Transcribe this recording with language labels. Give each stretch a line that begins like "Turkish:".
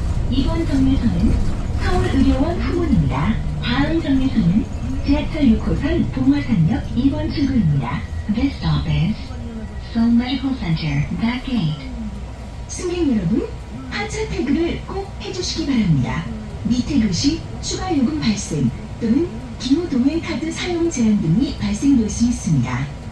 Korean: 이번 정류소는 서울의료원 후문입니다. 다음 정류소는 지하철 6호선 봉화산역 2번 출구입니다.
English: This stop is Seoul Medical Center, that gate.
Korean: 승객 여러분, 하차 태그를 꼭 해주시기 바랍니다. 미태그 시 추가 요금 발생 또는 기호 동행 카드 사용 제한 등이 발생될 수 있습니다.